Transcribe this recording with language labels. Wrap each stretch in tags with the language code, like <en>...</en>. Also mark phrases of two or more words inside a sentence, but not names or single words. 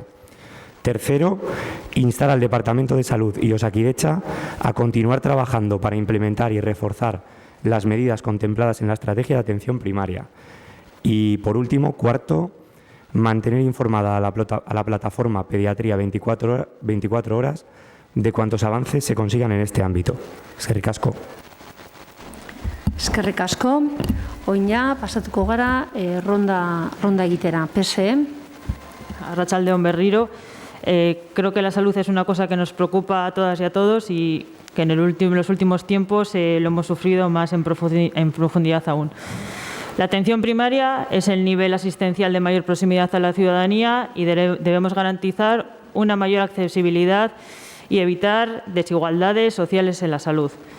<es>Tercero, instar al Departamento de Salud y Osakidetza a continuar trabajando para implementar y reforzar las medidas contempladas en la estrategia de atención primaria. Y, por último, cuarto, mantener informada a la plataforma Pediatría 24 horas de cuántos avances se consigan en este ámbito.</es> <eu>Eskerrik asko. Eskerrik asko. Oin ja, pasatuko gara ronda egitera. PSE. Arratsaldeon berriro.</eu> <es>Creo que la salud es una cosa que nos preocupa a todas y a todos y que en los últimos tiempos lo hemos sufrido más en profundidad aún. La atención primaria es el nivel asistencial de mayor proximidad a la ciudadanía y debemos garantizar una mayor accesibilidad y evitar desigualdades sociales en la salud.</es>